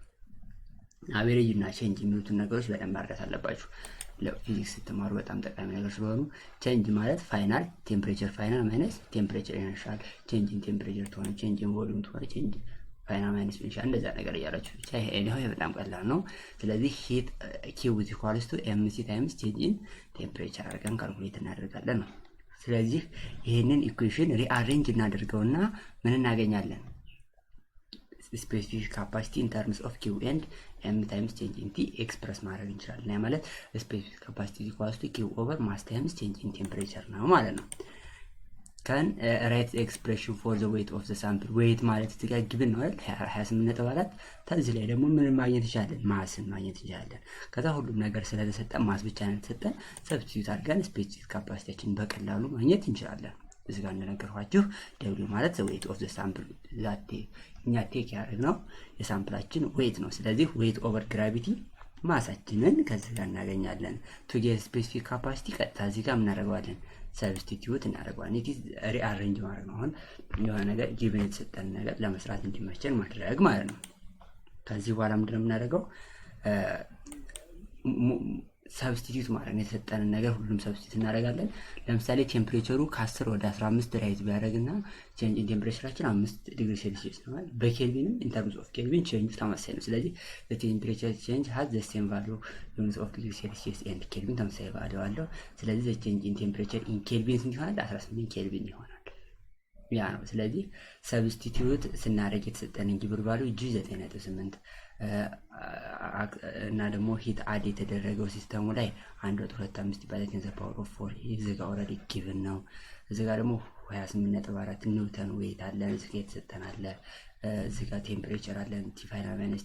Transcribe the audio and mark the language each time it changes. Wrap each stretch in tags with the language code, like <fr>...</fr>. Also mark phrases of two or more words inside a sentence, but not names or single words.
<am>አቨሬጅ እና ቼንጅ የሚሉትን ነገሮች በደንብ ማድረግ አለባችሁ። ለፊዚክስ ስትማሩ በጣም ጠቃሚ ነገር ስለሆኑ ቼንጅ ማለት</am> <en>final temperature final minus temperature initial change in temperature</en> <am>ተሆነ</am> <en>change in volume</en> <am>ተሆነ</am> <en>change final minus initial</en> <am>እንደዛ ነገር እያላችሁ ብቻ ይሄ በጣም ቀላል ነው። ስለዚህ</am> <en>heat Q is equals to MC times change in temperature</en> <am>አድርገን ካልኩሌት እናደርጋለን ነው። ስለዚህ ይሄንን</am> <en>equation rearrange</en> <am>እናደርገውና ምን እናገኛለን</am> <en>specific capacity in terms of Q and M times change in T express</en> <am>ማድረግ እንችላለን። ያ ማለት</am> <en>specific capacity equals to Q over mass times change in temperature</en> <am>ነው ማለት ነው።</am> <en>can write the expression for the weight of the sample weight</en> <am>ማለት እዚህ ጋር given ነው አይደል 28.4 ታዚህ ላይ ደግሞ ምን ማግኘት ይችላል ማስን ማግኘት ይችላል። ከዛ ሁሉም ነገር ስለተሰጠን ማስ ብቻ ነው ተሰጠን ሰብስቲዩት አድርገን</am> <en>specific capacity</en> <am>በቀላሉ ማግኘት እንችላለን። እዚህ ጋር እንደነገርኳችሁ w ማለት</am> <en>the weight of the sample that</en> <am>እኛ ቴክ ያደረግነው የሳምፕላችን ዌይት ነው። ስለዚህ</am> <en>weight over gravity</en> <am>ማሳችንን ከዚህ ጋር እናገኛለን።</am> <en>to get specific capacity</en> <am>ቀጥታ እዚህ ጋር እናደርገዋለን ሰብስቲቲዩት እናደርገዋለን።</am> <en>it is rearrange</en> <am>ማለት ነው። አሁን የሆነ ነገር given የተሰጠን ነገር ለመስራት እንዲመቸን ማድረግ ማለት ነው። ከዚህ በኋላ ምንድነው የምናደርገው ሰብስቲቲዩት ማለት ነው። የተሰጠን ነገር ሁሉም ሰብስቲቲዩት እናደርጋለን። ለምሳሌ ቴምፕሬቸሩ ከ10 ወደ 15 ራይዝ ቢያደርግና</am> <en>change in</en> <am>ቴምፕሬቸራችን 5</am> <en>degree Celsius</en> <am>ነው ማለት በኬልቪንም</am> <en>in terms of Kelvin change</en> <am>ተመሳሳይ ነው። ስለዚህ</am> <en>the temperature change has the same value units of degree celsius and kelvin</en> <am>ተመሳሳይ ቫልዩ አለው። ስለዚህ</am> <en>the change in temperature in kelvin</en> <am>ስንት ይሆናል 18 ኬልቪን ይሆናል ያ ነው። ስለዚህ ሰብስቲቲዩት ስናደርግ የተሰጠንን</am> <en>given value</en> <am>G9.8 እና ደግሞ</am> <en>heat add</en> <am>የተደረገው ሲስተሙ ላይ 1.25 ባለት</am> <en>the power of</en> <am>4 እዚህ ጋር</am> <en>already given</en> <am>ነው። እዚህ ጋር ደግሞ 28.4</am> <en>newton weight</en> <am>አለን እዚህ ጋር የተሰጠን አለ እዚህ ጋር ቴምፕሬቸር አለን</am> <en>T final minus</en>